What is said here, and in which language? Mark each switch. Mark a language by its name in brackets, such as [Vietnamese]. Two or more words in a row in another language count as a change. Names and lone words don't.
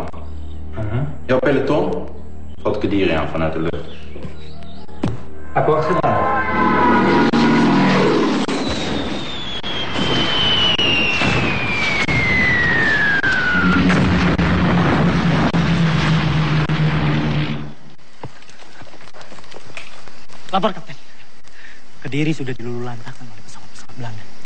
[Dutch] Jouw peloton valt Kediri aan vanuit de lucht. [Indonesian] Apa gedaan? Lapor, Kapten. Kediri sudah dilululantakkan oleh pesawat-pesawat Belanda.